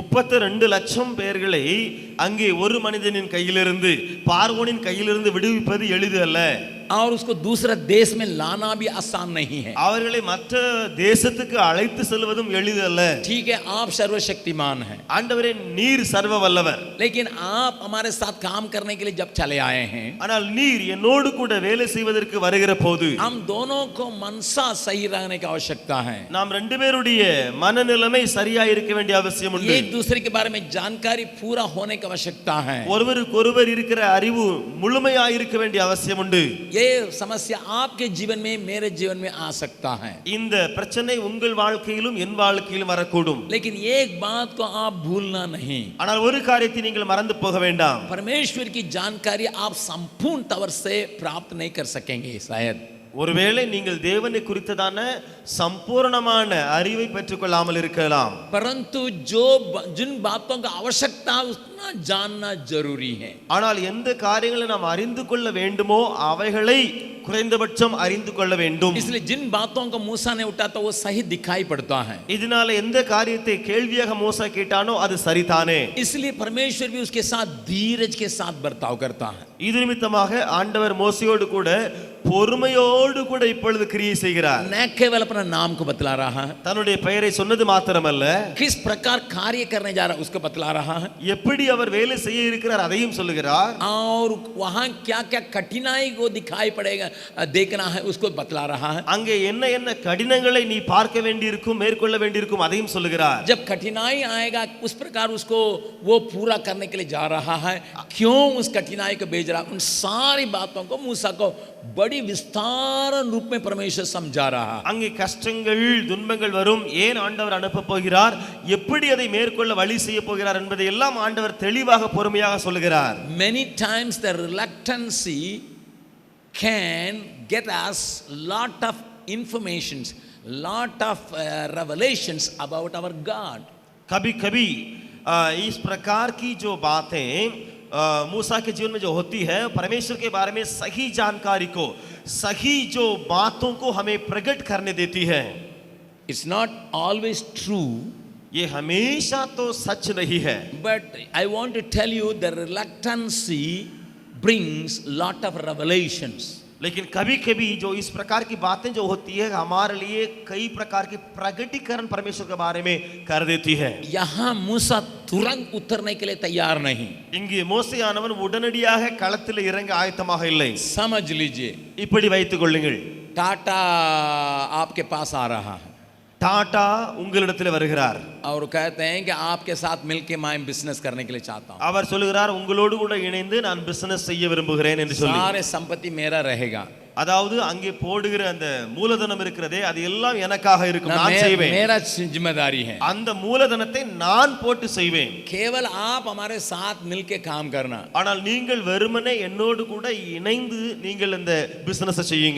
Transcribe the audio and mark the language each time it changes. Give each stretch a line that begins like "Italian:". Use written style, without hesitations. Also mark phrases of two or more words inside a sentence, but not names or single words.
Tamil: 32 லட்சம் பேர்களை அங்கே ஒரு மனிதனின் கையிலிருந்து, பார்வோனின் கையிலிருந்து விடுவிப்பது எளிது அல்ல.
Hindi: और उसको दूसरा देश में लाना भी आसान नहीं है।
Tamil: அவர்களை மற்ற தேசத்துக்கு அழைத்து செல்வதும் எளிது அல்ல.
Hindi: ठीक है, आप सर्वशक्तिमान हैं,
Tamil: ஆண்டவரே நீர் சர்வ வல்லவர்.
Hindi: लेकिन आप हमारे साथ काम करने के लिए जब चले आए हैं,
Tamil: ஆனால் நீர் என்னோடு கூட வேலை செய்வதற்கு வருகிற போது
Hindi: हम दोनों को मनसा सही रहने की आवश्यकता है।
Tamil: நாம் ரெண்டு பேருடைய மனநிலைமை சரியா இருக்க வேண்டிய அவசியம் உண்டு.
Hindi: एक दूसरे के बारे में जानकारी पूरा होने की आवश्यकता है।
Tamil: ஒருவருக்கொருவர் இருக்கிற அறிவு முழுமையா இருக்க வேண்டிய அவசியம் உண்டு.
Hindi: ये समस्या आपके जीवन में, मेरे जीवन में आ सकता है।
Tamil: இந்த பிரச்சனை உங்கள் வாழ்க்கையிலும் என் வாழ்க்கையிலும் வரக்கூடும்.
Hindi: लेकिन एक बात को आप भूलना नहीं,
Tamil: ஆனால் ஒரு காரியத்தை நீங்கள் மறந்து போக வேண்டாம்.
Hindi: परमेश्वर की जानकारी आप संपूर्ण तौर से प्राप्त नहीं कर सकेंगे शायद।
Tamil: ஒருவேளை நீங்கள் தேவனை குறித்ததான சம்பூர்ணமான அறிவை பெற்றுக்கொள்ளாமல் இருக்கலாம்.
Hindi: परंतु जिन बातों का आवश्यकता उतना जानना जरूरी है।
Tamil: ஆனால் எந்த காரியங்களை நாம் அறிந்து கொள்ள வேண்டுமோ அவைகளை குறைந்தபட்சம் அறிந்து கொள்ள வேண்டும்.
Hindi: इसलिए जिन बातों को मूसा ने उठाया तो वो सही दिखाई पड़ता है।
Tamil: இதனால எந்த காரியத்தை கேள்வியாக மோசே கேட்டானோ அது சரிதானே.
Hindi: इसलिए परमेश्वर भी उसके साथ धीरज के साथ बर्ताव करता है।
Tamil: இது நிமித்தமாக ஆண்டவர் மோசேயோடு கூட பொறுமையோடு கூட இப்பொழுது கிரியை செய்கிறார்.
Hindi: न केवल अपना नाम को बतला रहा है,
Tamil: தன்னுடைய பெயரை சொன்னது மாத்திரமல்ல,
Hindi: किस प्रकार कार्य करने जा रहा है उसको बतला रहा है,
Tamil: எப்படி அவர் வேலை செய்ய இருக்கிறார் அதையும் சொல்லுகிறார்.
Hindi: और वहां क्या क्या कठिनाई को दिखाई पड़ेगा देखना है उसको बतला रहा है।
Tamil: அங்கே என்ன என்ன கடினங்களை நீ பார்க்க வேண்டியிருக்கும், மேற்கொள்ள வேண்டியிருக்கும் அதையும் சொல்லுகிறார்.
Hindi: जब कठिनाई आएगा उस प्रकार उसको वो पूरा करने के लिए जा रहा है, क्यों उस कठिनाई को भेज रहा है, उन सारी बातों को मूसा को बड़ी विस्तार रूप में परमेश्वर समझा रहा है।
Tamil: அங்கே கஷ்டங்கள் துன்பங்கள் வரும், ஏன் ஆண்டவர் அனுப்ப போகிறார், எப்படி அதை மேற்கொள்ள வழி செய்ய போகிறார் என்பதை எல்லாம் ஆண்டவர் தெளிவாக பொறுமையாக சொல்லுகிறார்.
English: Many times the reluctancy can get us lot of informations, lot of revelations about our God.
Hindi: कभी कभी इस प्रकार की जो बातें मूसा के जीवन में जो होती है, परमेश्वर के बारे में सही जानकारी को, सही जो बातों को हमें प्रकट करने देती है।
English: It's not always true,
Hindi: ये हमेशा तो सच नहीं है,
English: but I want to tell you the reluctancy brings lot of revelations.
Hindi: लेकिन कभी कभी जो इस प्रकार की बातें जो होती है हमारे लिए कई प्रकार के प्रकटीकरण परमेश्वर के बारे में कर देती है। यहाँ मूसा तुरंत उतरने के लिए तैयार नहीं।
Tamil: இங்கே மோசேயானவன் உடனடியாக களத்தில் இறங்க ஆயத்தமாக இல்லை।
Hindi: समझ लीजिए,
Tamil: இப்படி வைத்துக் கொள்ளுங்கள்,
Hindi: टाटा आपके पास आ रहा है
Tamil: டாடா உங்களிடத்தில் வருகிறார்।
Hindi: और कहते हैं कि आपके साथ मिलके मैं बिजनेस करने के लिए चाहता हूँ,
Tamil: அவர் சொல்லுகிறார், உங்களோடு கூட இணைந்து நான் பிசினஸ் செய்ய விரும்புகிறேன் என்று சொல்லி।
Hindi: सारे संपत्ति मेरा रहेगा,
Tamil: அதாவது அங்கே போடுகிற அந்த மூலதனம் இருக்கிறதே அது எல்லாம் எனக்காக இருக்கும், நான் செய்வேன்,
Hindi: मेरा जिम्मेदारी है,
Tamil: அந்த மூலதனத்தை நான் போட்டு செய்வேன்,
Hindi: केवल आप हमारे साथ मिलके काम करना।
Tamil: ஆனால் நீங்கள் வெறுமனே என்னோடு கூட இணைந்து நீங்கள் அந்த பிசினஸ் செய்யுங்க।